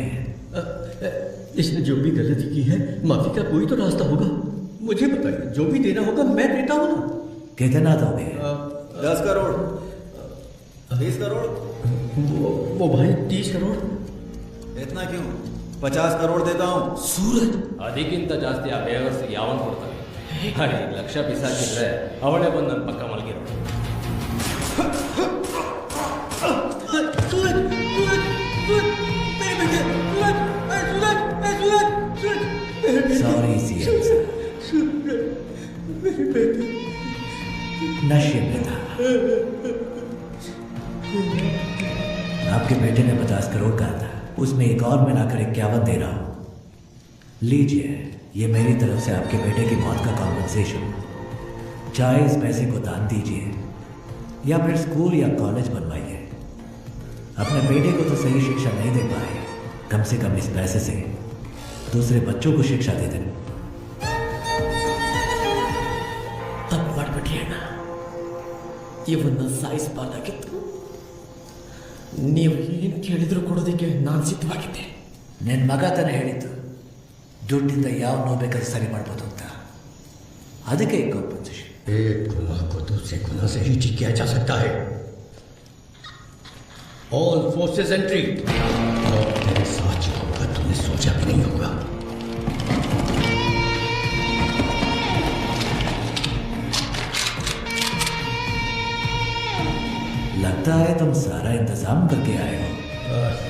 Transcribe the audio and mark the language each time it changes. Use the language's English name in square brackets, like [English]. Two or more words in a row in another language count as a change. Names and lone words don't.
[Hindi] इसने जो भी गलती की है, माफी का कोई तो रास्ता होगा। मुझे बताइए, जो भी देना होगा मैं देता हूँ ना। कितना दोगे? 10 करोड़, 20 करोड़। वो भाई 30 करोड़। इतना क्यों? 50 करोड़ देता हूँ। सूरज, [Kannada] ಅದಕ್ಕಿಂತ ಜಾಸ್ತಿ ಆ ಬೇವರ್ಸ್ ಯಾವನ್ ಕೊಡ್ತಾರೆ? ಹಾಗೆ ಲಕ್ಷ ಬಿಸಾಕಿದ್ರೆ ಅವಳೇ ಬಂದು ನನ್ನ ಪಕ್ಕ ಮಲಗಿರೋ. [Hindi] सॉरी CM साहब, नशे में था। आपके बेटे ने 50 करोड़ कहा था, उसमें एक और मिलाकर 51 दे रहा हूं। लीजिए, ये मेरी तरफ से आपके बेटे की मौत का कॉम्पनसेशन। चाहे इस पैसे को दान दीजिए या फिर स्कूल या कॉलेज बनवाइए। अपने बेटे को तो सही शिक्षा नहीं दे पाए, कम से कम इस पैसे से दूसरे बच्चों को शिक्षा दे दें। [Kannada] ತಪ್ಪು ಮಾಡ್ಬಿಟ್ಟಿಯಣ್ಣ, ಇವನ್ನ ಸಾಯಿಸಬಾರ್ದಾಗಿತ್ತು. ನೀವು ಏನು ಕೇಳಿದ್ರು ಕೊಡೋದಕ್ಕೆ ನಾನು ಸಿದ್ಧವಾಗಿದ್ದೆ. ನನ್ನ ಮಗ ತಾನೇ ಹೇಳಿದ್ದು, ದುಡ್ಡಿಂದ ಯಾವ ನೋವು ಬೇಕಾದ್ರೂ ಸರಿ ಮಾಡ್ಬೋದು ಅಂತ. ಅದಕ್ಕೆ ಕಾಂಪನ್ಸೇಷನ್. [Hindi] एक गुनाह को दूसरे गुनाह से ही ठीक किया जा सकता है। [English] all forces entry. [Hindi] और तेरे साथ जो होगा तूने सोचा भी नहीं होगा। लगता है तुम सारा इंतजाम करके आए हो।